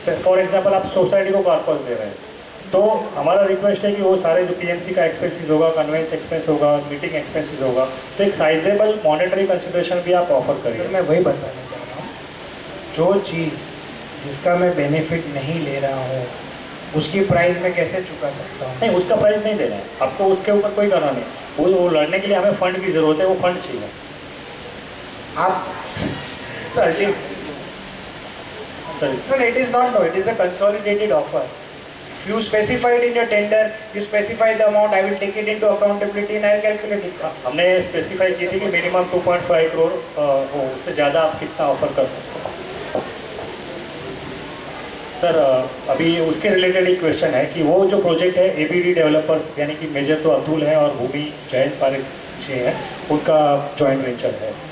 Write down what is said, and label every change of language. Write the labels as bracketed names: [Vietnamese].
[Hindi] For example आप society को corpus दे रहे हैं, तो हमारा रिक्वेस्ट है कि वो सारे जो पीएमसी का एक्सपेंसेस होगा, कन्वेंस एक्सपेंस होगा, मीटिंग एक्सपेंसेस होगा, तो एक साइजेबल मॉनेटरी कंसिडरेशन भी आप ऑफर करिए. सर मैं वही बताना चाह रहा हूँ, जो चीज़ जिसका मैं बेनिफिट नहीं ले रहा हूँ उसकी प्राइस मैं कैसे चुका सकता हूँ? नहीं, उसका प्राइस नहीं देना है आपको, उसके ऊपर कोई करना नहीं. वो लड़ने के लिए हमें फंड की ज़रूरत है, वो फंड चाहिए. आप sir [English] no, it is not. No, it is a consolidated offer. If you specified in your tender, you specify the amount, I will take it into accountability and I will calculate it. [Hindi] हमने specify की थी कि minimum 2.5 crore हो, उससे ज़्यादा आप कितना offer कर सकते हो. सर अभी उसके रिलेटेड एक क्वेश्चन है कि वो जो प्रोजेक्ट है एबीडी डेवलपर्स, यानी कि मेजर तो अतुल है और भूमि जयंत पारिक जी हैं, उनका जॉइंट वेंचर है.